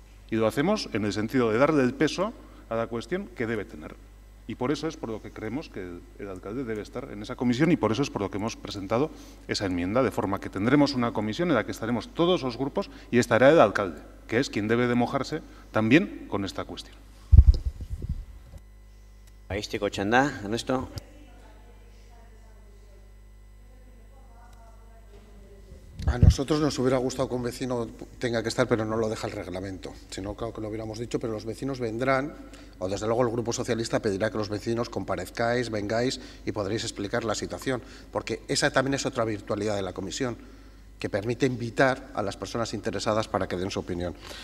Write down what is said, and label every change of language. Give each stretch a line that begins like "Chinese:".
Spanish: Y lo hacemos en el sentido de darle el peso a la cuestión que debe tener. Y por eso es por lo que creemos que el alcalde debe estar en esa comisión y por eso es por lo que hemos presentado esa enmienda, de forma que tendremos una comisión en la que estaremos todos los grupos y estará el alcalde, que es quien debe de mojarse también con esta cuestión.
Basque: Aizteko txanda, Ernesto.
Spanish: A nosotros nos hubiera gustado que un vecino tenga que estar, pero no lo deja el reglamento. Si no, claro que lo hubiéramos dicho, pero los vecinos vendrán, o desde luego el Grupo Socialista pedirá que los vecinos comparezcáis, vengáis y podréis explicar la situación, porque esa también es otra virtualidad de la comisión, que permite invitar a las personas interesadas para que den su opinión.